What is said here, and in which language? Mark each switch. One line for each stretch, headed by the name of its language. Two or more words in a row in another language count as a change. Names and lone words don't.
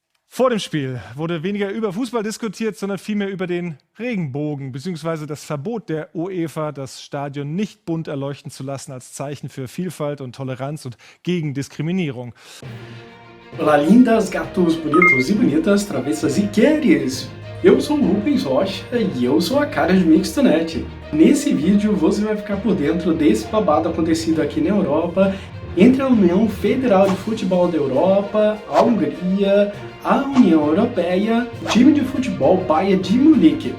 German: Vor dem Spiel wurde weniger über Fußball diskutiert, sondern vielmehr über den Regenbogen bzw. das Verbot der UEFA, das Stadion nicht bunt erleuchten zu lassen als Zeichen für Vielfalt und Toleranz und gegen Diskriminierung.
Portuguese: Olá, lindas, gatos, bonitos e bonitas, travessas e queres! Eu sou o Rubens Rocha e eu sou a cara de Mixtonet. Nesse vídeo você vai ficar por dentro desse babado acontecido aqui na Europa entre a União Federal de Futebol da Europa, a Hungria, a União Europeia, o time de futebol Bayern de Munique.